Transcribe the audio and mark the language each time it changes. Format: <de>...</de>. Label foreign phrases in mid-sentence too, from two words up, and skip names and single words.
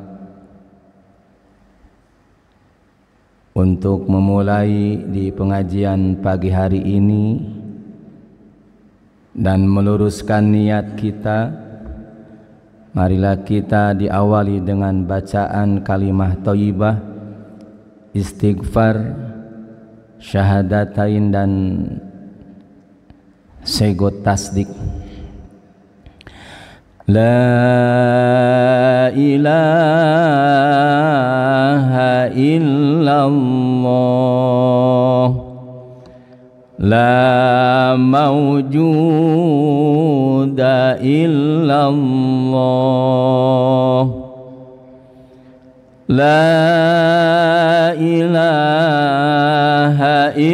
<id>untuk memulai di pengajian pagi hari ini dan meluruskan niat kita, marilah kita diawali dengan bacaan kalimah thayyibah, istighfar, syahadatain dan segot tasdik.</id> <ar>لا إله إلا الله، لا موجود إلا الله، لا إله</ar>